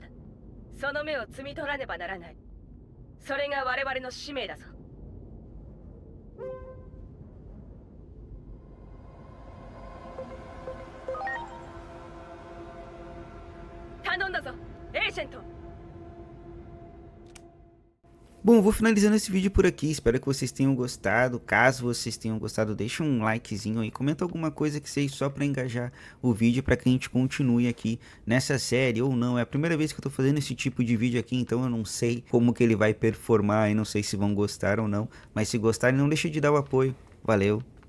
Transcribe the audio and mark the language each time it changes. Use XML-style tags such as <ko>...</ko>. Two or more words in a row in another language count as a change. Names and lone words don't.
<ja>その目を摘み取らねばならない。それが我々の使命だぞ。頼んだぞ、エージェント。</ja> <pt>Bom, vou finalizando esse vídeo por aqui, espero que vocês tenham gostado. Caso vocês tenham gostado, deixa um likezinho aí, comenta alguma coisa que seja só para engajar o vídeo, para que a gente continue aqui nessa série ou não. É a primeira vez que eu tô fazendo esse tipo de vídeo aqui, então eu não sei como que ele vai performar e não sei se vão gostar ou não, mas se gostarem não deixa de dar o apoio.</pt>